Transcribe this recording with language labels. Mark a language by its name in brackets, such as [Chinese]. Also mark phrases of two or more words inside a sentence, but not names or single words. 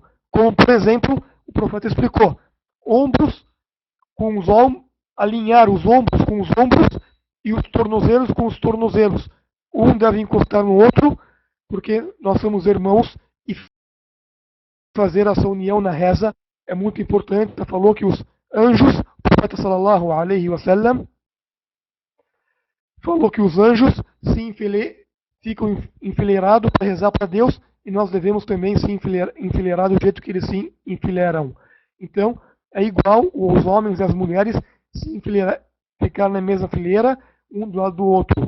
[Portuguese] Como, por exemplo, o profeta explicou. Ombros com os ombros, alinhar os ombros com os ombros e os tornozelos com os tornozelos. Um deve encostar no outro, porque nós somos irmãos e fazer essa união na reza é muito importante. Falou que os anjos, o profeta [Arabic] صلى الله عليه وسلم, [Portuguese] falou que os anjos ficam enfileirados para rezar para Deus e nós devemos também se enfileirar do jeito que eles se enfileiram. Então, é igual os homens e as mulheres se ficar na mesma fileira, um do lado do outro.